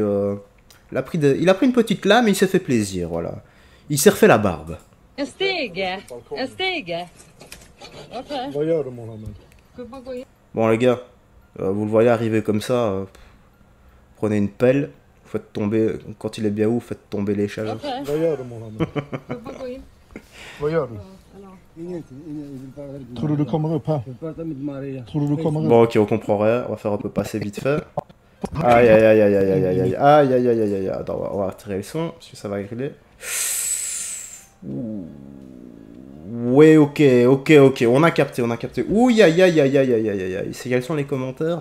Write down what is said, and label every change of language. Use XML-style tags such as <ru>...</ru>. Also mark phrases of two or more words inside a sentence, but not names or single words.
<fr>Il a pris une petite lame et il s'est fait plaisir, voilà. Il s'est refait la barbe.</fr> <sv>En stege. Ok.</sv> <fr>Bon les gars, vous le voyez arriver comme ça, prenez une pelle, faites tomber, quand il est bien haut, faites tomber l'échelle.</fr> <sv>Vad gör du Mohammed? Vad gör du? Tror du du kommer upp här? Tror du du kommer upp?</sv> <fr>Bon, ok, on comprend rien, on va faire un peu passer vite fait. Aïe aïe aïe aïe aïe aïe aïe aïe aïe aïe aïe aïe aïe. Attends, on va retirer le son, parce que ça va griller. Ouais, ok, on a capté. Ouh, aïe aïe aïe aïe aïe aïe aïe. C'est quels sont les commentaires?</fr>